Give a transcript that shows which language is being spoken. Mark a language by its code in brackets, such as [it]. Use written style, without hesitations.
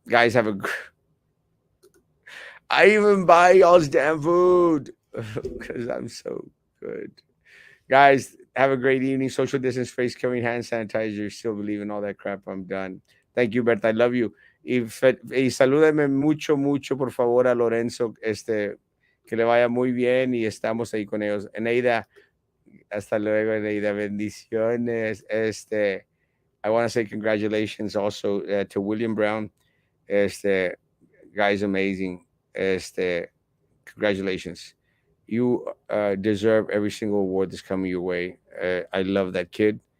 [en] Guys, I even buy y'all's damn food because I'm so good. Guys, have a great evening. Social distance, face covering, hand sanitizer. Still believe in all that crap. I'm done. Thank you, Berta. I love you. [es] Y salúdame mucho, mucho, por favor, a Lorenzo. Que le vaya muy bien y estamos ahí con ellos. Eneida, hasta luego, Eneida. Bendiciones. [en] I want to say congratulations also to William Brown. Este, guy's amazing. Congratulations. You deserve every single award that's coming your way. I love that kid.